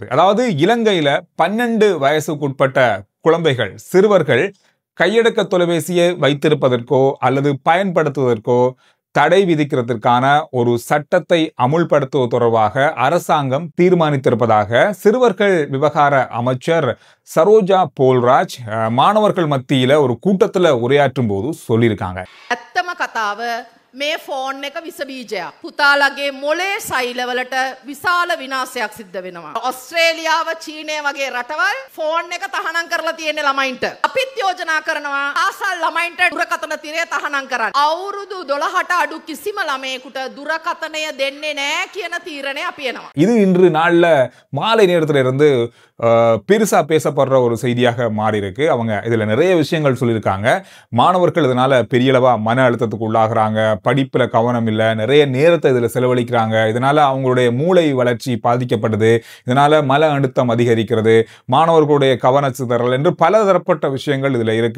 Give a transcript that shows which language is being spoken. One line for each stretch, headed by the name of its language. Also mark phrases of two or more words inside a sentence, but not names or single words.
Tamil: அதாவது இலங்கையில 12 வயசுக்குட்பட்ட குழந்தைகள், சிறுவர்கள் கையடக்க தொலைபேசியை வைத்திருப்பதற்கோ அல்லது பயன்படுத்துவதற்கோ தடை விதிக்கிறதற்கான ஒரு சட்டத்தை அமுல்படுத்துவது தொடர்பாக அரசாங்கம் தீர்மானித்திருப்பதாக சிறுவர்கள் விவகார அமைச்சர் சரோஜா போல்ராஜ் மாணவர்கள் மத்தியில ஒரு கூட்டத்துல உரையாற்றும் போது சொல்லியிருக்காங்க.
Sinhala: මේ ෆෝන් එක විස බීජයක්. පුතාලගේ මොලේ සෛලවලට විශාල විනාශයක් සිද්ධ වෙනවා. ඔස්ට්‍රේලියාව චීනය වගේ රටවල් ෆෝන් එක තහනම් කරලා තියෙන්නේ ළමයින්ට. අපිත් යෝජනා කරනවා පාසල් ළමයින්ට දුරකථන තිරය තහනම් කරන්න. අවුරුදු 12ට අඩු කිසිම ළමයෙකුට දුරකථනය දෙන්නේ නැහැ කියන තීරණය අපි එනවා.
Tamil: இது இன்று நாள்ல மாலை நேரத்துல இருந்து பெருசா பேசப்படுற ஒரு செய்தியாக மாறி இருக்கு. அவங்க இதுல நிறைய விஷயங்கள் சொல்லியிருக்காங்க. மாணவர்கள் இதனால பெரியளவா மன அழுத்தத்துக்கு உள்ளாகிறாங்க, படிப்புல கவனம் இல்லை, நிறைய நேரத்தை இதுல செலவழிக்கிறாங்க, இதனால அவங்களுடைய மூளை வளர்ச்சி பாதிக்கப்படுது, இதனால மன அழுத்தம் அதிகரிக்கிறது, மாணவர்களுடைய கவன சிதறல் என்று பல தரப்பட்ட விஷயங்கள் இதுல இருக்கு.